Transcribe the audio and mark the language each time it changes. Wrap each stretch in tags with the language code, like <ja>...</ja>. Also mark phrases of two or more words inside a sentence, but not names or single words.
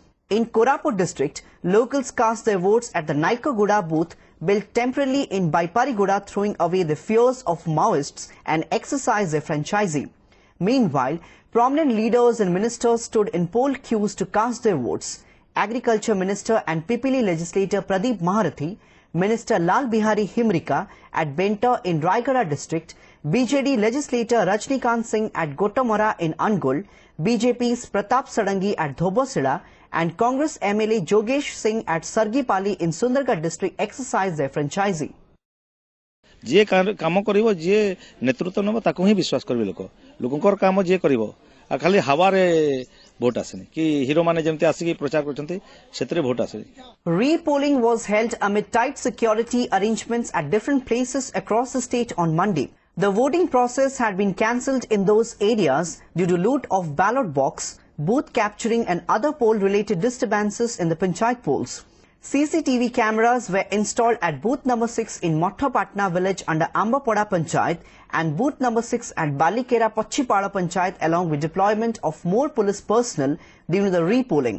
<en>In Koraput district, locals cast their votes at the Naikaguda booth built temporarily in Baiparigoda, throwing away the fears of Maoists and exercised their franchisee. Meanwhile, prominent leaders and ministers stood in poll queues to cast their votes. Agriculture Minister and Pipili legislator Pradeep Maharathi, Minister Lal Bihari Himrika at Benta in Raigada district, BJD legislator Rajnikant Singh at Gotamora in Angul, BJP's Pratap Sadangi at Dhobosila, and Congress MLA Jogesh Singh at Sargipali in Sundargarh district exercised their franchisee.</en> <or>ଯେ କାମ କରିବ ଯେ ନେତୃତ୍ୱ ନେବ ତାକୁ ହିଁ ବିଶ୍ୱାସ କରିବେ ଲୋକଙ୍କର କାମ ଯେ କରିବ ଆ ଖାଲି ହାୱା ରେ ଭୋଟ ଆସେନି କି ହିରୋ ମାନେ ଯେମିତି ଆସି କି ପ୍ରଚାର କରୁଛନ୍ତି ସେଥିରେ ଭୋଟ ଆସେ.</or> <en>Re-polling was held amid tight security arrangements at different places across the state on Monday. The voting process had been cancelled in those areas due to loot of ballot box, booth capturing and other poll-related disturbances in the Panchayat polls. CCTV cameras were installed at booth number 6 in Mothapatna village under Ambapada Panchayat and booth number 6 at Balikera Pachipala Panchayat, along with deployment of more police personnel during the re-polling.</en>